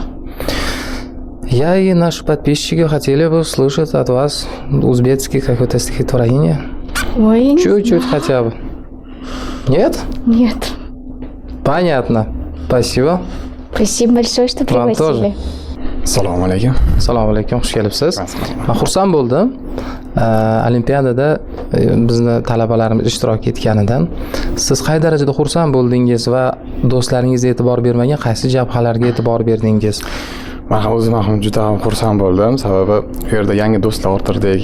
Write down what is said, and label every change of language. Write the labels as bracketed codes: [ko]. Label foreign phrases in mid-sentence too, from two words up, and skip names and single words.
[ru] Я и наши подписчики хотели бы услышать от вас узбекский какое-то стихотворение. Ой, я не Чуть-чуть знаю. хотя бы. Нет? Нет. Понятно. Спасибо. Спасибо большое, что Вам пригласили. тоже. [uz] Assalomu alaykum. Assalomu alaykum, xush kelibsiz. Men xursand bo'ldim. Olimpiadada bizni talabalarimiz ishtirok etganidan. Siz qay darajada xursand bo'ldingiz va do'stlaringiz e'tibor bermagan qaysi jabhalarga e'tibor berdingiz? Men ham o'zim ham juda ham xursand bo'ldim, sababi u yerda yangi do'stlar o'tirdik.